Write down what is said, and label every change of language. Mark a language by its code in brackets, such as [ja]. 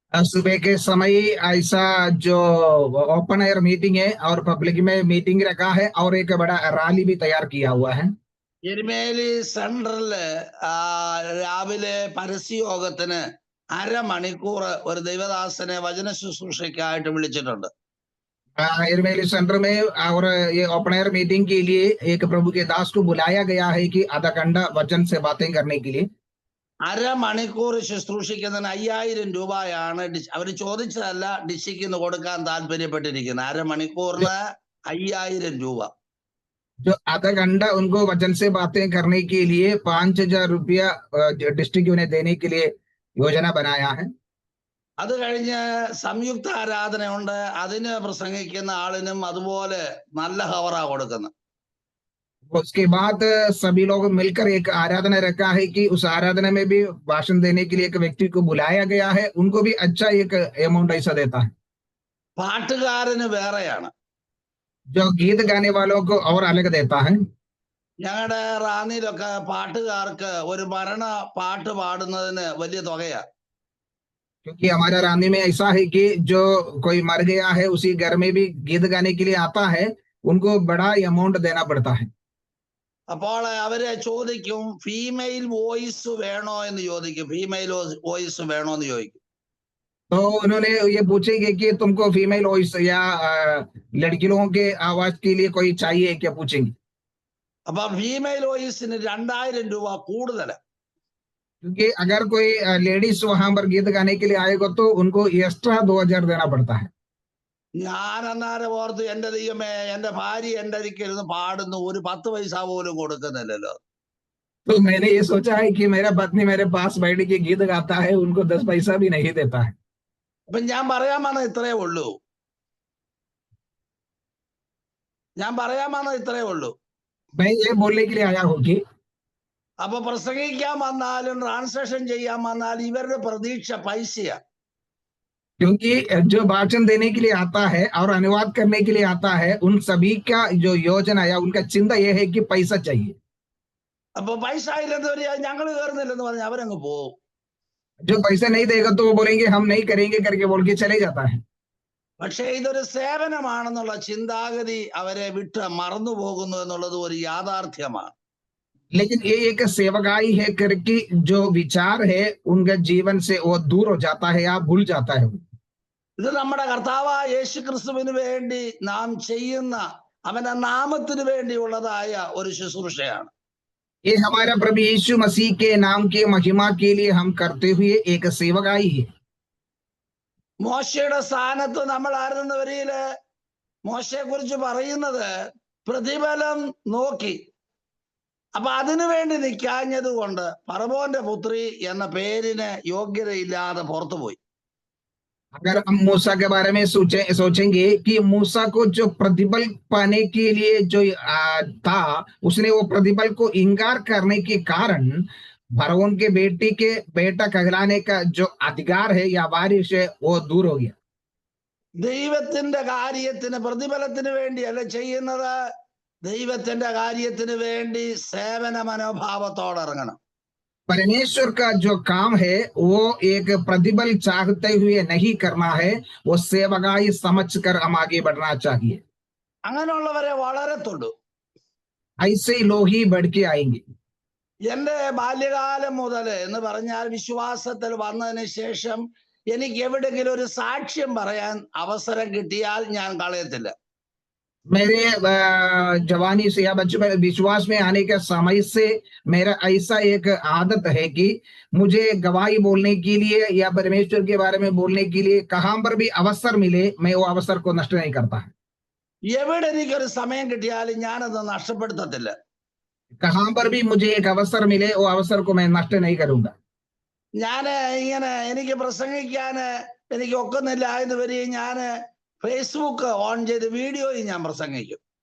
[hi] सुबह के समय ऐसा जो ओपन एयर मीटिंग है और पब्लिक में मीटिंग रखा है और एक बड़ा रैली भी तैयार किया हुआ है। [ml] എരുമേലി സെൻട്രലില് രാവിലെ പരസ്യയോഗത്തിന് അരമണിക്കൂർ ഒരു ദൈവദാസനെ വചന ശുശ്രൂഷയ്ക്കായിട്ട് വിളിച്ചിട്ടുണ്ട്. [hi] एरमेली सेंटर में और ये ओपन एयर मीटिंग के लिए एक प्रभु के दास को बुलाया गया है कि आधा घंटा वचन से बातें करने के लिए। [ml] അരമണിക്കൂർ ശുശ്രൂഷിക്കുന്നതിന് 5000 രൂപയാണ് അവര് ചോദിച്ചതല്ല, ഡിഷിക്ക് കൊടുക്കാൻ താല്പര്യപ്പെട്ടിരിക്കുന്നത്. അരമണിക്കൂറിന് 5000 രൂപ. [hi] जो आधा घंटा उनको वचन से बातें करने के लिए 5000 रुपया डिस्ट्रिक्ट उन्हें देने के लिए योजना बनाया है। [ml] അത് കഴിഞ്ഞ് സംയുക്ത ആരാധനയുണ്ട്, അതിന് പ്രസംഗിക്കുന്ന ആളിനും അതുപോലെ നല്ല ഹവറാ കൊടുക്കുന്നത്. [hi] उसके बाद सभी लोग मिलकर एक आराधना रखा है कि उस आराधना में भी भाषण देने के लिए एक व्यक्ति को बुलाया गया है, उनको भी अच्छा एक अमाउंट ऐसा देता है। [ml] പാട്ടുകാരന് വേറെയാണ്, [hi] जो गीत गाने वालों को और अलग देता है। [ml] ഞങ്ങളുടെ റാന്നിയിലൊക്കെ പാട്ടുകാർക്ക് ഒരു മരണ പാട്ട് പാടുന്നതിന് വലിയ തുകയാ. [hi] क्योंकि हमारा रानी में ऐसा है कि जो कोई मर गया है उसी घर में भी गीत गाने के लिए आता है, उनको बड़ा अमाउंट देना पड़ता है। [ml] അപ്പോൾ അവരെ ചോദിക്കും ഫീമെയിൽ വോയിസ് വേണോ എന്ന് ചോദിക്കും, ഫീമെയിൽ വോയിസ് വേണോ എന്ന് ചോദിക്കും. [hi] तो उन्होंने ये पूछेंगे कि तुमको फीमेल वॉइस या लड़कियों के आवाज के लिए कोई चाहिए क्या, पूछेंगे। [ml] അപ്പൊ ഫീമെയിൽ വോയിസിന് 2000 രൂപ കൂടുതലാ. [hi] क्योंकि अगर कोई लेडीज वहां पर गीत गाने के लिए आएगा तो उनको एक्स्ट्रा 2000 देना पड़ता है। [ml] ഞാൻ അന്നേരം ഓർത്ത്, എന്റെ ദൈവമേ, എന്റെ ഭാര്യ എന്റെ അടുക്കിരുന്ന് പാടുന്നു, ഒരു 10 പൈസ പോലും കൊടുക്കുന്നില്ലല്ലോ. [hi] तो मैंने ये सोचा है कि मेरा पत्नी मेरे पास बैठ के गीत गाता है, उनको 10 पैसा भी नहीं देता है। [ml] അപ്പൊ ഞാൻ പറയാമെന്ന് ഇത്രേ ഉള്ളൂ, [hi] मैं ये बोलने के लिए आया हूँ कि [ml] അപ്പൊ പ്രസംഗിക്കാൻ വന്നാലും ട്രാൻസ്ലേഷൻ ചെയ്യാൻ വന്നാലും ഇവരുടെ പ്രതീക്ഷ പൈസയാ. [hi] क्योंकि जो भाषण देने के लिए आता है और अनुवाद करने के लिए आता है, उन सभी का जो योजना या उनका चिंता यह है कि पैसा चाहिए। [ml] അപ്പൊ പൈസ ഇല്ലെന്നവര് ഞങ്ങൾ കയറുന്നില്ലെന്ന് പറഞ്ഞ് അവരങ്ങ് പോവും. [hi] जो पैसा नहीं देगा तो वो बोलेंगे हम नहीं करेंगे करके बोल के चले जाता है। [ml] പക്ഷെ ഇതൊരു സേവനമാണെന്നുള്ള ചിന്താഗതി അവരെ വിട്ട് മറന്നു പോകുന്നു എന്നുള്ളത് ഒരു യാഥാർത്ഥ്യമാണ്. [hi] लेकिन ये एक सेवकाई है करके जो विचार है उनका जीवन से वो दूर हो जाता है या भूल जाता है। [ml] ഇത് നമ്മുടെ കർത്താവായ യേശു ക്രിസ്തുവിന് വേണ്ടി നാം ചെയ്യുന്ന അവന്റെ നാമത്തിന് വേണ്ടിയുള്ളതായ ഒരു ശുശ്രൂഷയാണ്. [hi] ये हमारा प्रभु यीशु मसीह के नाम के महिमा के लिए हम करते हुए एक सेवकाई है। [ml] മോശയുടെ സ്ഥാനത്ത് നമ്മൾ ആയിരുന്നവരില് മോശയെ കുറിച്ച് പറയുന്നത് പ്രതിഫലം നോക്കി. അപ്പൊ അതിനു വേണ്ടി നിൽക്കാഞ്ഞത് കൊണ്ട് ഫറവോന്റെ പുത്രി എന്ന പേരിന് യോഗ്യതയില്ലാതെ പുറത്തുപോയി. [hi] अगर हम मूसा के बारे में सोचेंगे कि मूसा को जो प्रतिफल पाने के लिए जो था, उसने वो प्रतिफल को इंकार करने के कारण फरौन के बेटा कहलाने का जो अधिकार है या वारिस है वो दूर हो गया। [ml] ദൈവത്തിന്റെ കാര്യത്തിന് പ്രതിഫലത്തിന് വേണ്ടിയല്ല ചെയ്യുന്നത്, ദൈവത്തിന്റെ കാര്യത്തിന് വേണ്ടി സേവന മനോഭാവത്തോടെ ഇറങ്ങണം. [hi] परमेश्वर का जो काम है वो एक प्रतिफल चाहते हुए नहीं करना है, वो सेवकाई समझकर हम आगे बढ़ना चाहिए. [ml] അങ്ങനെയുള്ളവരെ വളരത്തുള്ളൂ. [hi] ऐसे लोग ही बढ़ के आएंगे. [ml] എന്റെ ബാല്യകാലം മുതൽ എന്ന് പറഞ്ഞാൽ വിശ്വാസത്തിൽ വന്നതിന് ശേഷം എനിക്ക് എവിടെയെങ്കിലും ഒരു സാക്ഷ്യം പറയാൻ അവസരം കിട്ടിയാൽ ഞാൻ കളയത്തില്ല. [hi] मेरे जवानी से या बचपन विश्वास में आने के समय से मेरा ऐसा एक आदत है कि मुझे गवाही बोलने के लिए या परमेश्वर के बारे में बोलने के लिए कहां पर भी अवसर मिले, मैं वो अवसर को नष्ट नहीं करता है. [ml] എവിടെ എനിക്കൊരു സമയം കിട്ടിയാലും ഞാനത് നഷ്ടപ്പെടുത്തത്തില്ല. [hi] कहां पर भी मुझे एक अवसर मिले वो अवसर को मैं नष्ट नहीं करूंगा. [ml] ഞാൻ ഇങ്ങനെ എനിക്ക് പ്രസംഗിക്കാന് എനിക്ക് ഒക്കുന്നില്ല എന്ന് വരികയും ഞാൻ ഫേസ്ബുക്ക് ഓൺ ചെയ്ത് വീഡിയോയും ഞാൻ പ്രസംഗിക്കും.